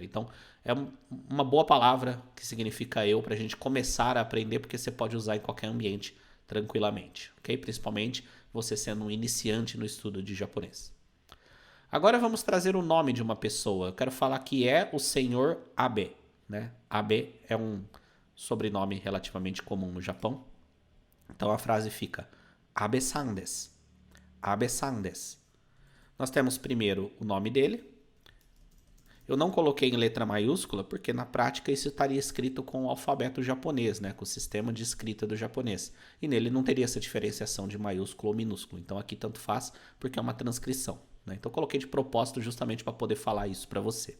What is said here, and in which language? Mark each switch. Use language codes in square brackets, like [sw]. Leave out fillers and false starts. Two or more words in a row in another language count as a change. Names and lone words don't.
[pt] Então, é uma boa palavra que significa eu para a gente começar a aprender, porque você pode usar em qualquer ambiente tranquilamente, ok? Principalmente você sendo um iniciante no estudo de japonês. Agora vamos trazer o nome de uma pessoa. Eu quero falar que é o senhor Abe, né? Abe é um sobrenome relativamente comum no Japão. Então a frase fica [ja] 阿部さんです. 阿部さんです. [pt] Nós temos primeiro o nome dele. Eu não coloquei em letra maiúscula porque na prática isso estaria escrito com o alfabeto japonês, né? Com o sistema de escrita do japonês. E nele não teria essa diferenciação de maiúsculo ou minúsculo. Então aqui tanto faz porque é uma transcrição, né? Então eu coloquei de propósito justamente para poder falar isso para você.